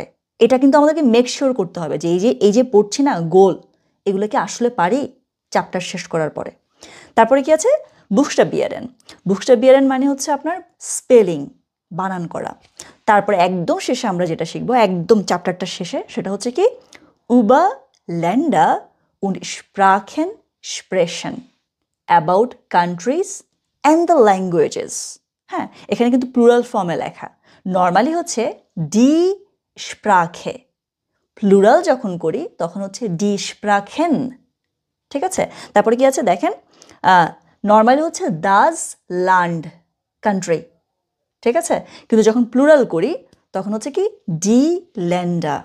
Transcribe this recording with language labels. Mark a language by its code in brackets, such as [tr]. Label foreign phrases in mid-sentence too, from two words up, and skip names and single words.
[bn] এটা কিন্তু আমাদেরকে [en] make sure [bn] করতে হবে যে এই যে পড়ছি না গোল, এগুলোকে আসলে পারি চ্যাপ্টার শেষ করার পরে। তারপরে কি আছে, বুকস্টাবিয়ারেন। বুকস্টাবিয়ারেন মানে হচ্ছে আপনার স্পেলিং, বানান করা। তারপরে একদম শেষে আমরা যেটা শিখবো, একদম চ্যাপ্টারটা শেষে, সেটা হচ্ছে কি [de] über Länder und Sprachen sprechen, [en] about countries and the languages। [bn] হ্যাঁ, এখানে কিন্তু প্লুরাল ফর্মে লেখা, নর্মালি হচ্ছে [de] die Sprache, [bn] প্লুরাল যখন করি তখন হচ্ছে [de] die Sprachen, [bn] ঠিক আছে। তারপরে কি আছে দেখেন, নর্মালি হচ্ছে [de] das Land, [bn] কান্ট্রি, ঠিক আছে, কিন্তু যখন প্লুরাল করি তখন হচ্ছে কি [de] die Länder।